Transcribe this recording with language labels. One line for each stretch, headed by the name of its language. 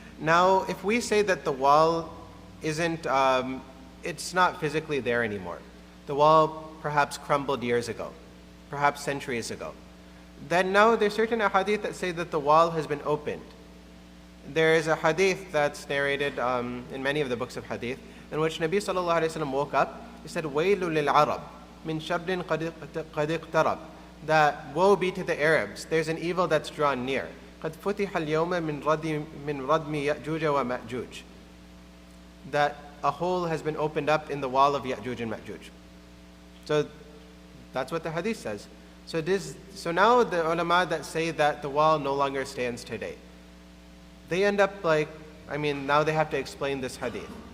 English: Now, if we say that the wall isn't, it's not physically there anymore. The wall perhaps crumbled years ago, perhaps centuries ago. Then now there's certain hadith that say that the wall has been opened. There is a hadith that's narrated in many of the books of hadith, in which Nabi sallallahu alayhi wa sallam woke up. He said,
Arabic: وَيْلُ لِلْعَرَبِ مِنْ شَرٍّ قَدْ اقْتَرَبَ.
English: That woe be to the Arabs, there's an evil that's drawn near.
Arabic: قَدْ فُتِحَ الْيَوْمَ مِنْ رَدْمِ يَأْجُوجَ وَمَأْجُوجَ.
English: That a hole has been opened up in the wall of Ya'juj and Ma'juj. So that's what the hadith says. So now the ulama that say that the wall no longer stands today, they end up now they have to explain this hadith.